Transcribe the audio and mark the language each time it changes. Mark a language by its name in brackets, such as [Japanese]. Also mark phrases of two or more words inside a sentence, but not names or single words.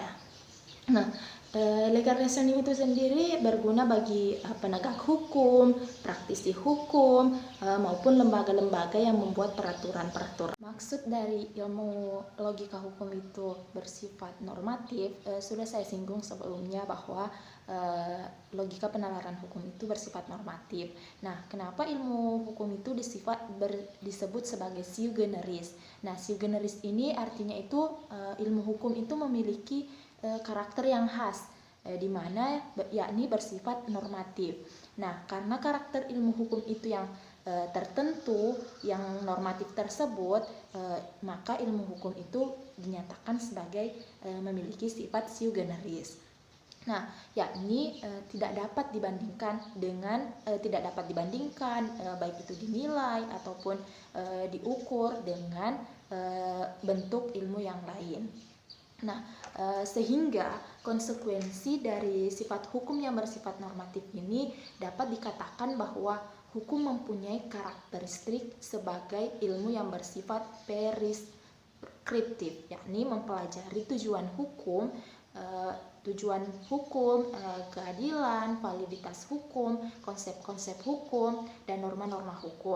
[Indonesian] Nah, [English] legal reasoning [Indonesian] itu sendiri berguna bagi penegak hukum, praktisi hukum, maupun lembaga-lembaga yang membuat peraturan-peraturan. Maksud dari ilmu logika hukum itu bersifat normatif, sudah saya singgung sebelumnya bahwa logika penalaran hukum itu bersifat normatif. Nah, kenapa ilmu hukum itu disebut sebagai [Latin] sui generis? [Indonesian] Nah, [Latin] sui generis [Indonesian] ini artinya itu ilmu hukum itu memiliki karakter yang khas, di mana yakni bersifat normatif. Nah, karena karakter ilmu hukum itu yang tertentu, yang normatif tersebut, maka ilmu hukum itu dinyatakan sebagai memiliki sifat [Latin] sui generis. [Indonesian] Nah, yakni tidak dapat dibandingkan baik itu dinilai ataupun diukur dengan bentuk ilmu yang lain. Nah, sehingga konsekuensi dari sifat hukum yang bersifat normatif ini dapat dikatakan bahwa hukum mempunyai karakteristik sebagai ilmu yang bersifat preskriptif, yakni mempelajari tujuan hukum, keadilan, validitas hukum, konsep-konsep hukum, dan norma-norma hukum.